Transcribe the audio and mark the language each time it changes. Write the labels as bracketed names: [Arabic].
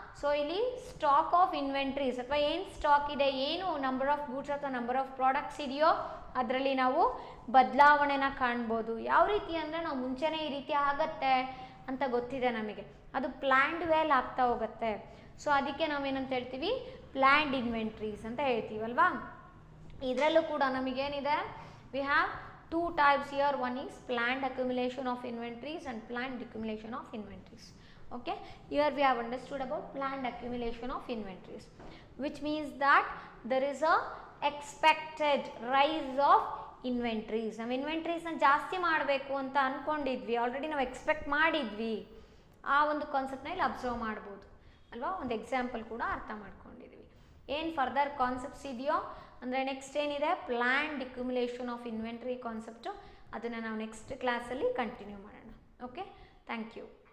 [Kannada] So ಇಲ್ಲಿ stock of inventories ಅಥವಾ ಏನು ಸ್ಟಾಕ್ ಇದೆ, ಏನು ನಂಬರ್ ಆಫ್ ಗೂಡ್ಸ್ ಅಥವಾ ನಂಬರ್ ಆಫ್ ಪ್ರಾಡಕ್ಟ್ಸ್ ಇದೆಯೋ ಅದರಲ್ಲಿ ನಾವು ಬದಲಾವಣೆನ ಕಾಣ್ಬೋದು. ಯಾವ ರೀತಿ ಅಂದರೆ ನಾವು ಮುಂಚೆನೇ ಈ ರೀತಿ ಆಗತ್ತೆ ಅಂತ ಗೊತ್ತಿದೆ ನಮಗೆ, ಅದು ಪ್ಲ್ಯಾಂಡ್ ವೇಲ್ ಆಗ್ತಾ ಹೋಗುತ್ತೆ. ಸೊ ಅದಕ್ಕೆ ನಾವೇನಂತ ಹೇಳ್ತೀವಿ? ಪ್ಲ್ಯಾಂಡ್ ಇನ್ವೆಂಟ್ರೀಸ್ ಅಂತ ಹೇಳ್ತೀವಲ್ವಾ. ಇದರಲ್ಲೂ ಕೂಡ ನಮಗೇನಿದೆ, [English] We have 2 types here. One is planned accumulation of inventories and planned decumulation of inventories. Okay, here we have understood about planned accumulation of inventories, which means that there is a expected rise of inventories. [Kannada] ನಾವು ಇನ್ವೆಂಟ್ರೀಸ್ನ ಜಾಸ್ತಿ ಮಾಡಬೇಕು ಅಂತ ಅಂದ್ಕೊಂಡಿದ್ವಿ, already ನಾವು expect ಮಾಡಿದ್ವಿ. ಆ ಒಂದು ಕಾನ್ಸೆಪ್ಟ್ನ ಇಲ್ಲಿ ಅಬ್ಸರ್ವ್ ಮಾಡ್ಬೋದು ಅಲ್ವಾ. ಒಂದು ಎಕ್ಸಾಂಪಲ್ ಕೂಡ ಅರ್ಥ ಮಾಡ್ಕೊಂಡಿದ್ವಿ. ಏನು ಫರ್ದರ್ ಕಾನ್ಸೆಪ್ಟ್ಸ್ ಇದೆಯೋ ಅಂದರೆ ನೆಕ್ಸ್ಟ್ ಏನಿದೆ, planned accumulation of inventory concept, ಅದನ್ನು ನಾವು ನೆಕ್ಸ್ಟ್ ಕ್ಲಾಸಲ್ಲಿ ಕಂಟಿನ್ಯೂ ಮಾಡೋಣ. Okay, thank you.